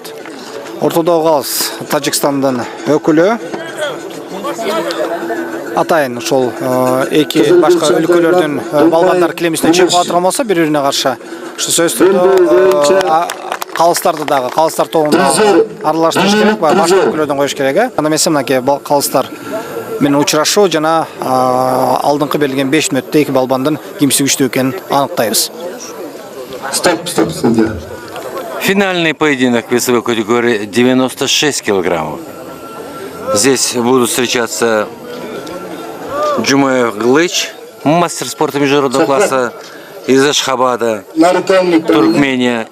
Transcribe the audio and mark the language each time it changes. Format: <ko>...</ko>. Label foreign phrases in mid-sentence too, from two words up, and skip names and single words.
<ky>Ортодогу калыс Тажикстандын өкүлү атайын ошол эки башка өлкөлөрдүн балбандар килемисине чыгып атырган болсо бири-бирине каршы ушу сөз түрдө калыстарды дагы калыстар тобуна аралаштырыш керек, башка өлкөлөрдөн коюш керек. Анда эмесе мынакей калыстар менен учурашуу жана алдыңкы берилген 5 мүнөттө эки балбандын кимиси күчтүү экенин аныктайбыз.</ky> <ru>Стоп, судья. Финальный поединок весовой категории 96 килограммов. Здесь будут встречаться Жумаев Кылыч, мастер спорта международного класса из Ашхабада, Туркмения.</ru>